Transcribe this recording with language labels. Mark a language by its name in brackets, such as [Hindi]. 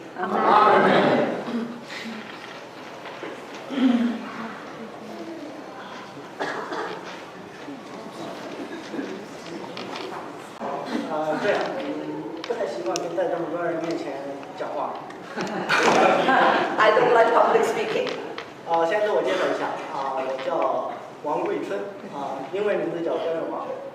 [Chinese] 阿门。对，不太习惯在这么多人面前讲话。 [English] I don't like public speaking. [Chinese] 先自我介绍一下，我叫王贵春，英文名字叫张永王。